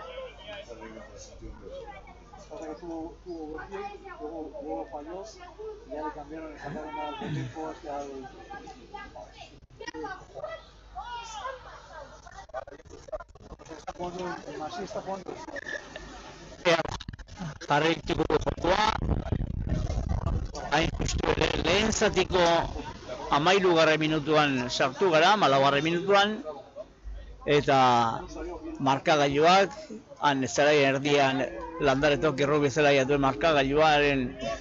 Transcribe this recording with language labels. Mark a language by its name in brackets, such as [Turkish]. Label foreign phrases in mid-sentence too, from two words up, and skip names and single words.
[Spanish] Pasa que tuvo buen pie, luego falló y ya le cambiaron, le sacaron al tiempo hacia el... Está jugando, el Masí está jugando. [Basque] Jarraituko jokoa, hain justu ere lehen zatiko 13. minutuan sartu gara, 14. minutuan, eta markagailuak, han zelaien erdian Landaretok errobi zelaia duen markagailuaren